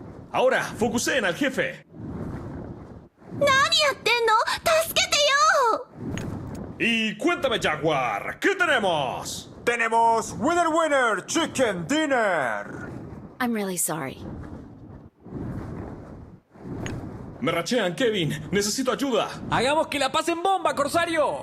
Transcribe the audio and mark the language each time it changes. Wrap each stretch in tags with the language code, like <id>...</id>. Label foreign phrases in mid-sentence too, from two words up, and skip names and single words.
<es>Ahora, focuseen al jefe.</es> <ja>何やってんの？助けてよ！</ja> <es>Y cuéntame, Jaguar, ¿qué tenemos? Tenemos</es> <en>Winner Winner Chicken Dinner. I'm really sorry.</en> <es>Me rachean, Kevin. Necesito ayuda. ¡Hagamos que la pasen bomba, Corsario!</es>